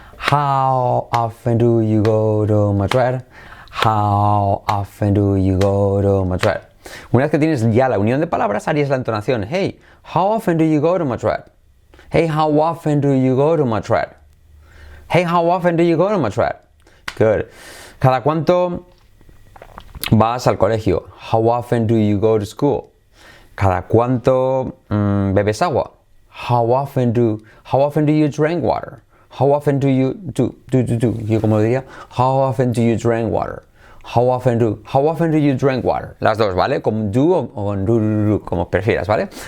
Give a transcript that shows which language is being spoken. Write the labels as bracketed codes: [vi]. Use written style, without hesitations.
[en] How often do you go to Madrid? How often do you go to Madrid? [es] Una vez que tienes ya la unión de palabras, harías la entonación. [en] Hey, how often do you go to Madrid? Hey, how often do you go to Madrid? Hey, how often do you go to Madrid? Good. [es] ¿Cada cuánto vas al colegio? [en] How often do you go to school? [es] ¿Cada cuánto bebes agua? [en] How often do you drink water? How often do you [es] Yo como diría, [en] how often do you drink water? How often do you drink water? [es] Las dos, ¿vale? Con do o con do, como prefieras, ¿vale?